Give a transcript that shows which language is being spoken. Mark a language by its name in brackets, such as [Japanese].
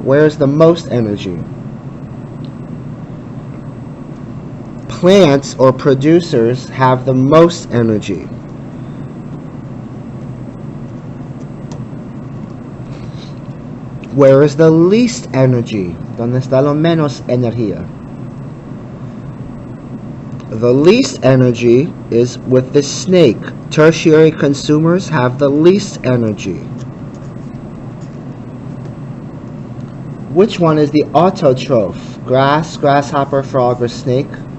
[English] Where is the most energy? Plants or producers have the most energy. Where is the least energy? [Spanish] ¿Dónde está lo menos energía? [English] The least energy is with the snake. Tertiary consumers have the least energy. Which one is the autotroph? Grass, grasshopper, frog, or snake?